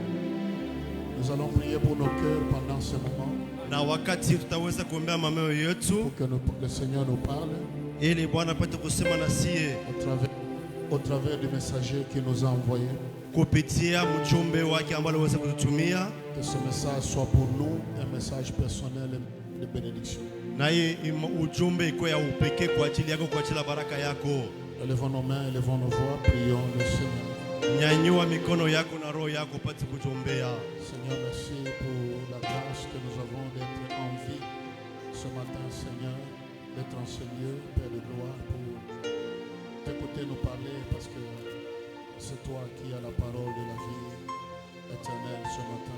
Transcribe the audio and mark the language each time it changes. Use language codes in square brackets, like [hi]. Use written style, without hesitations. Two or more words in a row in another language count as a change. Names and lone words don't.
[fr] Nous allons prier pour nos cœurs pendant ce moment. [sw] Na wakati tutaweza kuombea mameo yetu, [fr] pour que le Seigneur nous parle. [sw] Ili Bwana apate kusema na sie [fr] au travers du messager qui nous a envoyé. [sw] Kupitia mjumbe wake ambaye aliweza kututumia. [fr] Que ce message soit pour nous un message personnel de bénédiction. [sw] Na hii ujumbe iko ya upekee kwa ajili yako, kwa ajili ya baraka yako. [fr] Élevons nos mains, élevons nos voix, prions le Seigneur. [sw] Nyanyua mikono yako na roho yako upate kutuombea. [fr] Seigneur, merci pour la grâce que nous avons d'être en vie ce matin, Seigneur, d'être en ce lieu, Père de gloire, pour t'écouter nous parler, parce que c'est toi qui as la parole de la vie éternelle ce matin.